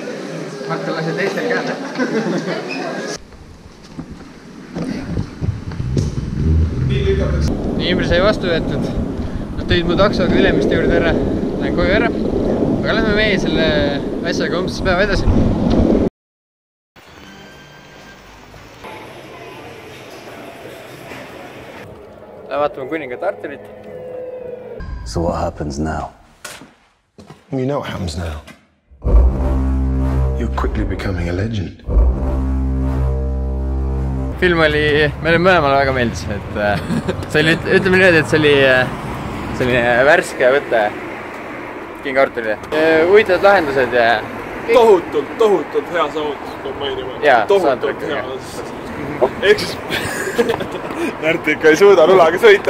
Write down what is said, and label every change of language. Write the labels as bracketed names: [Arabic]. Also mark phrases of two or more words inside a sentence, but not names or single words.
[Estonian] Marta lasi teistel käele. Nii Imre sai vastu võetud. Nad tõid mu taksoga Ülemiste juurde ära. Lähen koju ära. Aga lähme meie selle asjaga homsest päeva edasi. Vaatame kuningat Arturit. [English] So what happens now? You know what happens now. You're quickly becoming a legend. [Estonian] Film oli, meile mõlemale väga meeldis, et see oli, ütleme niimoodi, et see oli selline värske võte King Arturile. Huvitavad lahendused ja... Tohutult hea saavutus, peab mainima. Jaa, tohutult hea. Ehk siis Närti ikka ei suuda rulaga sõita.